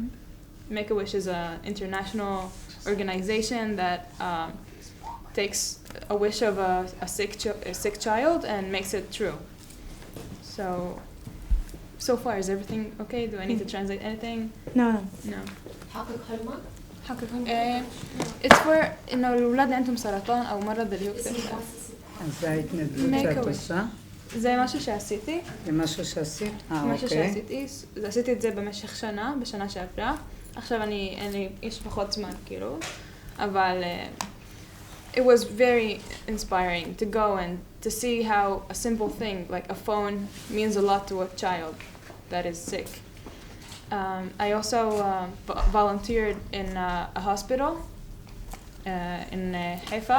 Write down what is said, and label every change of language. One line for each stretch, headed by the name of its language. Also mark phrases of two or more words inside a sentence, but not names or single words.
English: Make-A-Wish is an international organization that takes a wish of a sick child and makes it true. So far, is everything okay? Do I need to translate anything? No. No.
Arabic: حقق
English: It's for
Arabic: إنه الأولاد اللي عندهم سرطان أو مرض اللي هو ازاي تنزل
Hebrew: زي משהו שעשיתי. זה משהו שעשית? משהו אוקיי. שעשיתי. עשיתי את זה במשך בשנה שעברה. עכשיו יש פחות זמן כאילו.
English: אבל it was very inspiring to go and to see how a simple thing like a phone means a lot to a child that is sick. I also volunteered in a hospital in Haifa.